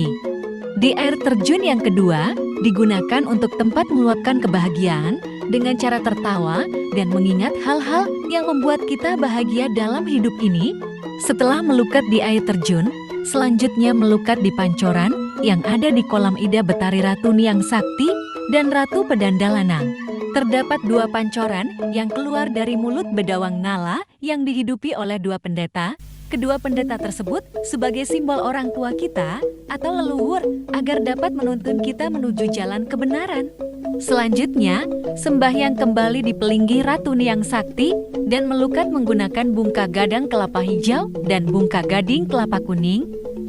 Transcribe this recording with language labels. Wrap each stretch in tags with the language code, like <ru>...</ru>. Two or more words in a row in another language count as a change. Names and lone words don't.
<id>Di air terjun yang kedua, digunakan untuk tempat meluapkan kebahagiaan dengan cara tertawa dan mengingat hal-hal yang membuat kita bahagia dalam hidup ini. Setelah melukat di air terjun, selanjutnya melukat di pancoran yang ada di kolam Ida Betari Ratu Niang Sakti dan Ratu Pedanda Lanang. Terdapat 2 pancoran yang keluar dari mulut bedawang nala yang dihidupi oleh 2 pendeta. Kedua pendeta tersebut sebagai simbol orang tua kita atau leluhur agar dapat menuntun kita menuju jalan kebenaran. Selanjutnya, sembahyang kembali di Pelinggi Ratu Niang Sakti dan melukat menggunakan bungka gadang kelapa hijau dan bungka gading kelapa kuning.</id>